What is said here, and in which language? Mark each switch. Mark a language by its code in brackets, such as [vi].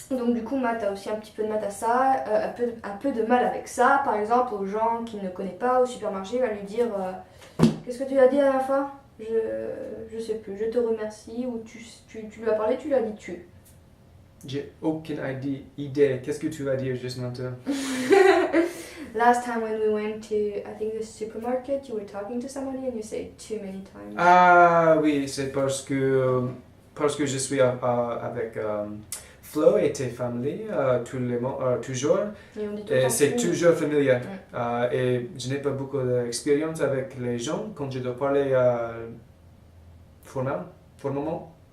[fr] Donc du coup, Matt a aussi un petit peu de mal à ça, un peu de mal avec ça. Par exemple, aux gens qu'il ne connaît pas au supermarché, il va lui dire qu'est-ce que tu as dit la dernière fois? Je sais plus, je te remercie, ou tu lui as parlé, tu lui as dit tu. J'ai aucune idée. Qu'est-ce que tu vas dire juste maintenant? [en] Last time when we went to, I think, the supermarket, you were talking to somebody and you said too many times. [fr] Ah oui, c'est parce que je suis avec Flo et tes familles toujours. Et on dit tout le temps C'est tu. toujours familier. Et je n'ai pas beaucoup d'expérience avec les gens quand je dois parler formellement.